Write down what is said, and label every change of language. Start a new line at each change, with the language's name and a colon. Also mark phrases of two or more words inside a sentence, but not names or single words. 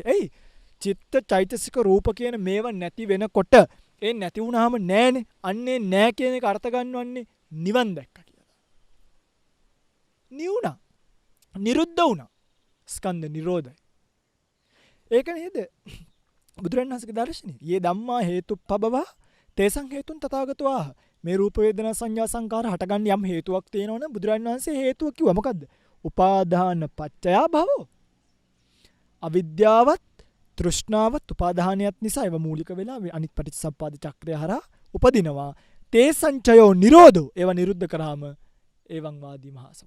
Sinhala: එයි චිත්ත චෛතසික රූප කියන මේවා නැති වෙනකොට ඒ නැති වුණාම නෑනේ. අන්නේ නෑ කියන එක අර්ථ ගන්නවන්නේ නිවන් දැක්කා කියලා. නිවුණා. නිරුද්ධ වුණා. ස්කන්ධ නිරෝධයි. ඒක නේද බුදුරණන් වහන්සේගේ දර්ශනය.
Pali: යේ ධම්මා හේතුප්පබව තේසං හේතුන් තථාගතෝ ආහ.
Sinhala: මේ රූප වේදනා සංඥා සංකාර හටගන්න යම් හේතුවක් තියෙනවනම් බුදුරණන් වහන්සේ හේතුව කිව්වා මොකද්ද?
Pali: උපාදාන පච්චය භවෝ.
Sinhala: අවිද්‍යාවත් තෘෂ්ණාවත් උපාදානියත් නිසා ඒව මූලික වෙලා අනිත් පටිච්චසමුප්පාද චක්‍රය හරහා උපදිනවා.
Pali: තේ සංචයෝ නිරෝධෝ.
Sinhala: ඒව නිරුද්ධ කරාම
Pali: එවං වාදී මහා සමුදය.